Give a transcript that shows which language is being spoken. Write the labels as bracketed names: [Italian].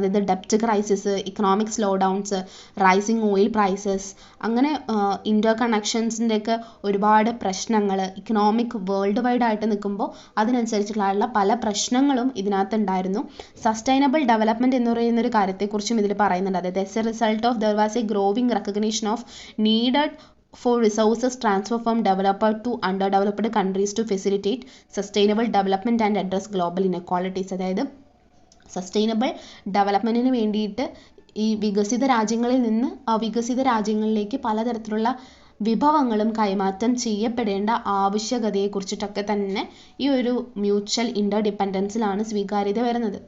[Malayalam] അതായത് ഡെപ്റ്റ് crisis, economic slow downs, rising oil prices, അങ്ങനെ ഇൻ്റർ കണക്ഷൻസിൻ്റെയൊക്കെ ഒരുപാട് പ്രശ്നങ്ങൾ, ഇക്കണോമിക് വേൾഡ് വൈഡ് ആയിട്ട് നിൽക്കുമ്പോൾ അതിനനുസരിച്ചുള്ള പല പ്രശ്നങ്ങളും ഇതിനകത്തുണ്ടായിരുന്നു. സസ്റ്റൈനബിൾ ഡെവലപ്മെൻറ്റ് എന്ന് പറയുന്നൊരു കാര്യത്തെക്കുറിച്ചും ഇതിൽ പറയുന്നുണ്ട്. [English] അതായത് as a result of there was a growing recognition of needed for resources transfer from developed to underdeveloped countries to facilitate sustainable development and address global inequalities. [Malayalam] അതായത് സസ്റ്റൈനബിൾ ഡെവലപ്മെൻറ്റിന് വേണ്ടിയിട്ട് ഈ വികസിത രാജ്യങ്ങളിൽ നിന്ന് അവികസിത രാജ്യങ്ങളിലേക്ക് പലതരത്തിലുള്ള വിഭവങ്ങളും കൈമാറ്റം ചെയ്യപ്പെടേണ്ട ആവശ്യകതയെക്കുറിച്ചിട്ടൊക്കെ തന്നെ ഈ ഒരു മ്യൂച്വൽ ഇൻ്റർ ഡിപ്പെൻഡൻസിലാണ് സ്വീകാര്യത വരുന്നത്.